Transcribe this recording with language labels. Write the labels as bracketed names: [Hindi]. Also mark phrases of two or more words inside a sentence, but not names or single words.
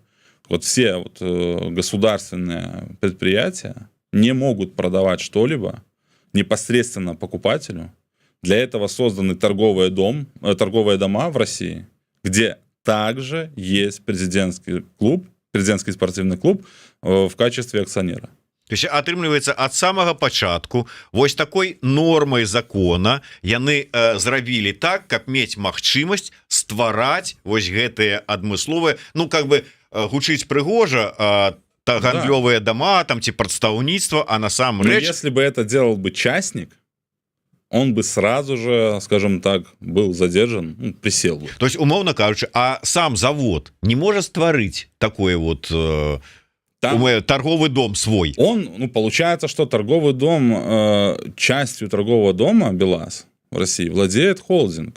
[Russian] Вот все вот государственные предприятия не могут продавать что-либо непосредственно покупателю. Для этого созданы торговые дома в России, где также есть президентский спортивный клуб в качестве акционера. [Belarusian] То есть атрымліваецца ад самага пачатку вось такой нормай закона яны зрабілі так, каб мець магчымасць ствараць вось гэтыя адмысловыя, ну [Russian] как бы [Belarusian] гучыць прыгожа, гандлёвыя дома там ці прадстаўніцтва, а насамрэч, [Russian] если бы это делал бы частник, он бы сразу же, скажем так, был задержан, присел бы. То есть, [Ukrainian] умовно кажучи, [Russian] а сам завод не может стварыць такой вот торговый дом свой? Получается, что торговый дом, частью торгового дома БелАЗ в России владеет холдинг.